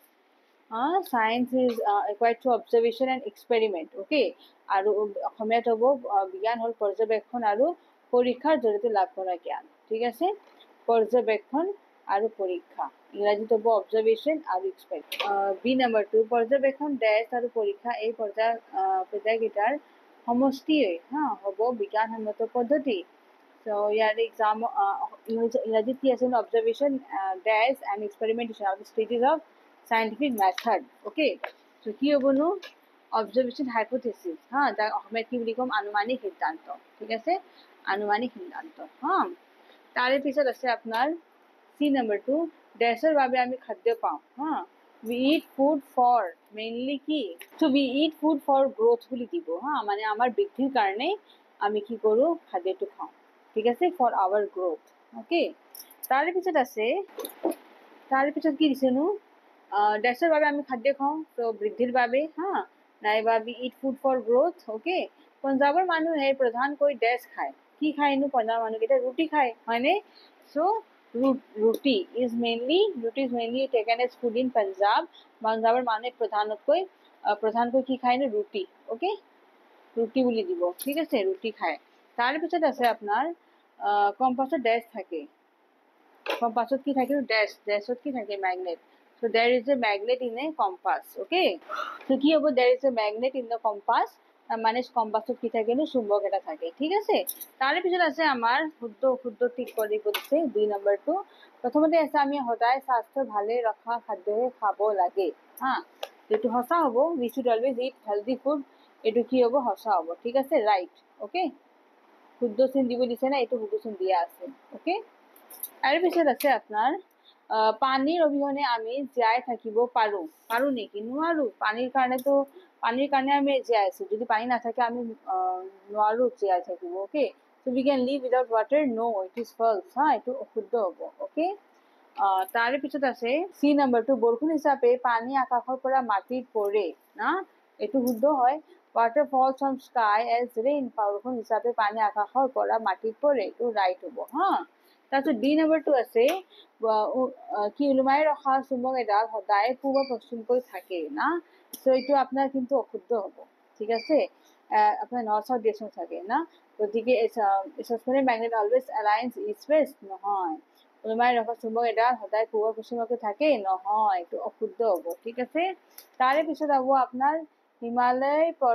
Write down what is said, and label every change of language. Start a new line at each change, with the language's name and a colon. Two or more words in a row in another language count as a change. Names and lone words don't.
English: science is acquired through observation and experiment okay
Assamese: আৰু অসমীয়াত হ'ব বিজ্ঞান হ'ল পৰ্যবেক্ষণ আৰু পৰীক্ষাৰ জৰিয়তে লাভ কৰা জ্ঞান ঠিক আছে পৰ্যবেক্ষণ আৰু পৰীক্ষা ইংৰাজীত হ'ব অবজাৰ্ভেশ্যন আৰু এক্সপেৰিমেণ্ট বি নম্বৰ 2 পৰ্যবেক্ষণ ডেছ আৰু পৰীক্ষা এই পৰ্যায়কেইটাৰ সমষ্টিয়ে হা হ'ব বিজ্ঞানসন্মত পদ্ধতি চ' ইয়াৰে এক্সাম ইংৰাজীত কি আছে
English: observation dash and experimentation
Assamese: আৰু
English: stages of scientific method okay so
Assamese: কি হ'বনো
English: observation hypothesis
Assamese: হা যাক অসমীয়াত কি বুলি ক'ম আনুমানিক সিদ্ধান্ত ঠিক আছে আনুমানিক সিদ্ধান্ত হা তাৰে পিছত আছে আপোনাৰ সি নম্বৰ 2 ডেছৰ বাবে আমি খাদ্য পাওঁ হা
English: we eat food for mainly
Assamese: কি
English: so we eat food for growth
Assamese: বুলি দিব হা মানে আমাৰ বৃদ্ধিৰ কাৰণে আমি কি কৰোঁ খাদ্যটো খাওঁ ঠিক আছে
English: for our growth okay
Assamese: তাৰে পিছত আছে তাৰে পিছত কি দিছেনো ডেছৰ বাবে আমি খাদ্য খাওঁ তো বৃদ্ধিৰ বাবে হা নাইবা
English: we eat food for growth okay
Assamese: পঞ্জাৱৰ মানুহে প্ৰধানকৈ ডেছ খায় কি খায়নো পঞ্জাৱৰ মানুহকেইটা ৰুটি খায় হয়নে
English: so roti is mainly taken as food in
Assamese: পঞ্জাৱৰ মানুহে প্ৰধানকৈ কি খায়নো ৰুটি অ'কে ৰুটি বুলি দিব ঠিক আছে ৰুটি খায় তাৰপিছত আছে আপোনাৰ কম্পাছত ডেছ থাকে কম্পাছত কি থাকে ডেছত কি থাকে মেগনেট
English: so there is a magnet in a compass okay so
Assamese: কি হ'ব
English: there is a magnet in the compass
Assamese: মানে কম্পাছত কি থাকে নো চুম্বক এটা থাকে ঠিক আছে তাৰে পিছত আছে আমাৰ শুদ্ধ ঠিক কৰিব দিছে 2 নম্বৰটো প্ৰথমতে আছে আমি সদায় স্বাস্থ্য ভালে ৰখা খাদ্যহে খাব লাগে হা এইটো সঁচা হ'ব
English: we should always eat healthy food
Assamese: এইটো কি হ'ব সঁচা হ'ব ঠিক আছে
English: right okay
Assamese: শুদ্ধ চিন দিব দিছে না এইটো শুদ্ধ চিন দিয়া আছে অ'কে তাৰ পিছত আছে আপোনাৰ পানীৰ অবিহনে আমি জীয়াই থাকিব পাৰো নেকি নোৱাৰো পানীৰ কাৰণে আমি জীয়াই আছো যদি পানী নাথাকে আমি নোৱাৰো জীয়াই থাকিব অ'কে
English: so we can live without water no it is false
Assamese: হা এইটো অশুদ্ধ হ'ব অ'কে তাৰে পিছত আছে সি নম্বৰটো বৰষুণ হিচাপে পানী আকাশৰ পৰা মাটিত পৰে না এইটো শুদ্ধ হয়
English: water falls from sky as rain
Assamese: বৰষুণ হিচাপে পানী আকাশৰ পৰা মাটিত পৰে এইটো ৰাইট হ'ব হা তাৰপিছত বি নম্বৰটো আছে কি ওলোমাই ৰখা চুম্বক এডাল সদায় পূব পশ্চিমকৈ থাকে না চ' এইটো আপোনাৰ কিন্তু অশুদ্ধ হ'ব ঠিক আছে আপোনাৰ
English: north south direction
Assamese: থাকে না গতিকে
English: magnet always aligns east west
Assamese: নহয় ওলোমাই ৰখা চুম্বক এডাল সদায় পূব পশ্চিমকৈ থাকে নহয় এইটো অশুদ্ধ হ'ব ঠিক আছে তাৰে পিছত হ'ব আপোনাৰ হিমালয়ৰ